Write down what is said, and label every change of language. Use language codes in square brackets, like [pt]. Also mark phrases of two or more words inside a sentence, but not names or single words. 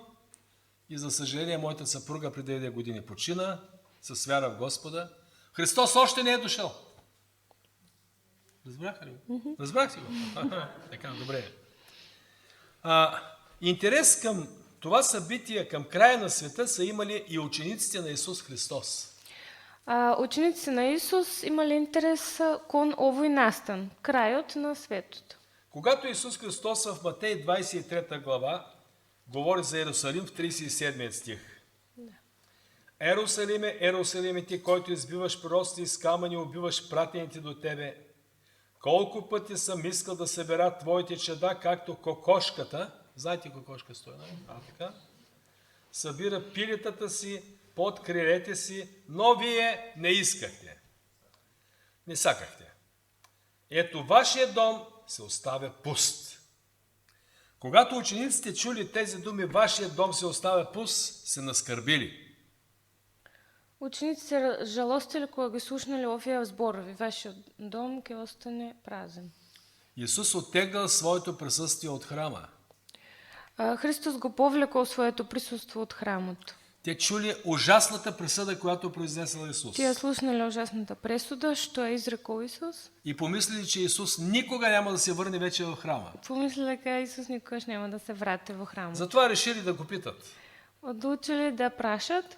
[bg] И за съжаление, моята съпруга преди 9 години почина с вяра в Господа. Христос още не е дошъл. Разбраха ли? Разбрах си го. Така, добре. Интерес към това събитие, към края на света са имали и учениците на Исус Христос. [mk] Учениците на Исус имали интерес кон овој настан, крајот на светот. [bg] Когато Исус Христос в Матей 23 глава говори за Иерусалим в 37 стих. Ерусалиме, Ерусалиме, ти, който избиваш пророците с камъни, убиваш пратените до тебе. Колко пъти съм искал да събера твоите чеда, както кокошката, знаете кокошка стои, така? Събира пилетата си под крилете си, но вие не искахте. [mk] Не сакахте. [bg] Ето вашия дом се оставя пуст. Когато учениците чули тези думи, вашия дом се оставя пуст, се наскърбили. [mk] Учениците се жалостили кога ги слушнали овие зборови. Вашиот дом ќе остане празен. [bg] Исус оттегнал своето присъствие от храма. [mk] Христос го повлекол своето присуство од храмот. [bg] Те чули ужасната присъда, която произнесъл Исус. [mk] Тие слушнали ужасната пресуда, што е изрекол Исус. [bg] И помислили, че Исус никога няма да се върне вече в храма. [mk] Помислили дека Исус никогаш нема да се врати во храмот. [bg] Затова решили да го питат. [mk] Одлучили да прашат.